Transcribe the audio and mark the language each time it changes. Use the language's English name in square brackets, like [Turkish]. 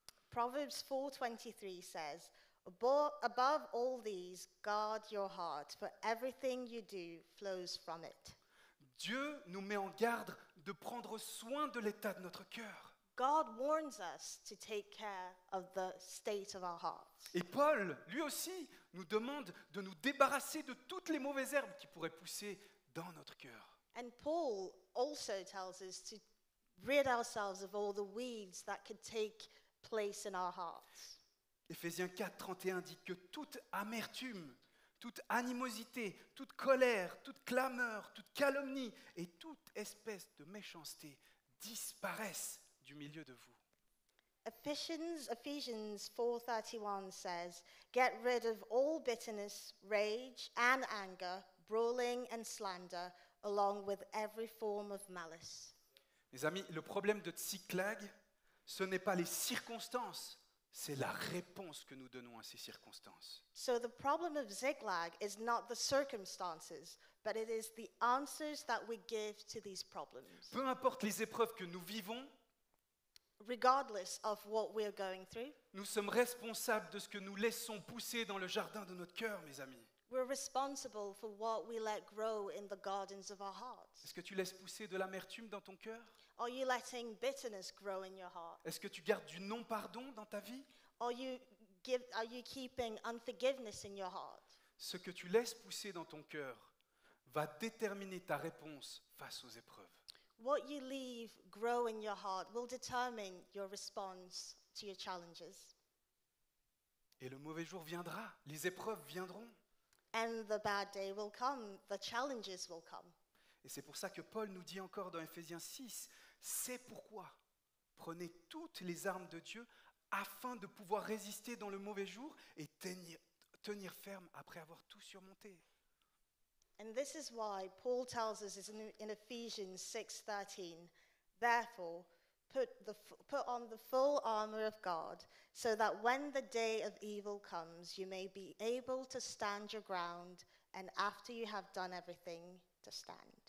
[English] Proverbs 4:23 says, above all these, guard your heart, for everything you do flows from it. » [French] Dieu nous met en garde de prendre soin de l'état de notre cœur. [English] God warns us to take care of the state of our hearts. [French] Et Paul, lui aussi, nous demande de nous débarrasser de toutes les mauvaises herbes qui pourraient pousser dans notre cœur. [English] And Paul also tells us to rid ourselves of all the weeds that could take place in our hearts. [French] Éphésiens 4, 31 dit que toute amertume, toute animosité, toute colère, toute clameur, toute calomnie et toute espèce de méchanceté disparaissent du milieu de vous. [English] Ephesians 4:31 says, "Get rid of all bitterness, rage, and anger, brawling and slander, along with every form of malice." [French] Mes amis, le problème de Tsiklag, ce n'est pas les circonstances, c'est la réponse que nous donnons à ces circonstances. [English] So the problem of Ziklag is not the circumstances, but it is the answers that we give to these problems. [French] Peu importe les épreuves que nous vivons, [English] Regardless of what we're going through, [French] nous sommes responsables de ce que nous laissons pousser dans le jardin de notre cœur, mes amis. [English] we're responsible for what we let grow in the gardens of our hearts. [French] Est-ce que tu laisses pousser de l'amertume dans ton cœur? [English] Are you letting bitterness grow in your heart? [French] Est-ce que tu gardes du non-pardon dans ta vie? [English] Are you keeping unforgiveness in your heart? [French] Ce que tu laisses pousser dans ton cœur va déterminer ta réponse face aux épreuves. [English] What you leave grow in your heart will determine your response to your challenges. [French] Et le mauvais jour viendra, les épreuves viendront. [English] and the bad day will come, the challenges will come. [French] Et c'est pour ça que Paul nous dit encore dans Éphésiens 6, c'est pourquoi prenez toutes les armes de Dieu afin de pouvoir résister dans le mauvais jour et tenir ferme après avoir tout surmonté. [English] And this is why Paul tells us in Ephesians 6:13, therefore, put on the full armor of God, so that when the day of evil comes, you may be able to stand your ground, and after you have done everything, to stand.